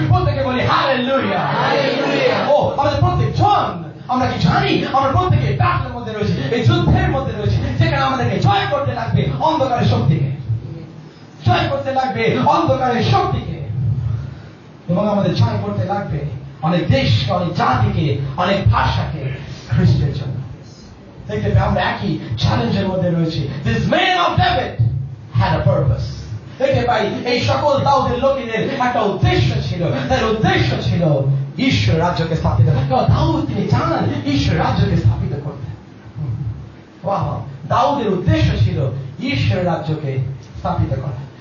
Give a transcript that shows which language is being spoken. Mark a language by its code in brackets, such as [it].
[bn] প্রত্যেকে বলি হালেলুয়া। ও আমাদের প্রত্যেক জন আমরা কি জানি আমরা প্রত্যেকে ব্যাটলের মধ্যে রয়েছে, এই যুদ্ধের মধ্যে রয়েছে, যেখানে আমাদেরকে জয় করতে লাগবে অন্ধকারের শক্তিকে, জয় করতে লাগবে অন্ধকারের শক্তিকে, এবং আমাদের জয় করতে লাগবে অনেক দেশকে, অনেক জাতিকে, অনেক ভাষাকে খ্রিস্টের জন্য। দেখতে পাই আমরা একই চ্যালেঞ্জের মধ্যে রয়েছে। [en] This man of David had a purpose. [bn] দেখতে পাই এই সকল দাউদের লোকেদের একটা উদ্দেশ্য ছিল। তার উদ্দেশ্য ছিল ঈশ্বর রাজ্যকে স্থাপিত করা। দাউদ তিনি জানান ঈশ্বর রাজ্যকে স্থাপিত করতে। দাউদের উদ্দেশ্য ছিল ঈশ্বর রাজ্যকে স্থাপিত করা।